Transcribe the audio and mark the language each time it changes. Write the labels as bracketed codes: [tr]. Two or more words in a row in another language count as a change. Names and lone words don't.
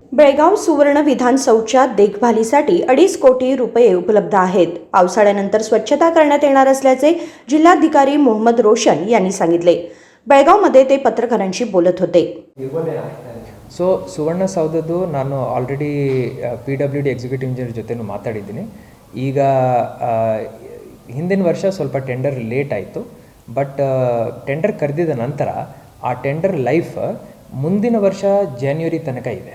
[mr] बेळगाव सुवर्ण विधानसौधच्या देखभालीसाठी 2.5 कोटी रुपये उपलब्ध आहेत. पावसाळ्यानंतर स्वच्छता करण्यात येणार असल्याचे जिल्हाधिकारी मोहम्मद रोशन यांनी सांगितले. बेळगावमध्ये ते पत्रकारांशी बोलत होते. [kn] ಸುವರ್ಣಸೌಧದ್ದು ನಾನು ಆಲ್ರೆಡಿ [en] PWD executive engineer [kn] ಜೊತೆನೂ ಮಾತಾಡಿದ್ದೀನಿ. ಈಗ ಹಿಂದಿನ ವರ್ಷ ಸ್ವಲ್ಪ [en] tender late [kn] ಆಯಿತು, [en] but tender [kn] ಕರೆದಿದ ನಂತರ ಆ [en] tender life [kn] ಮುಂದಿನ ವರ್ಷ ಜಾನ್ವರಿ ತನಕ ಇದೆ.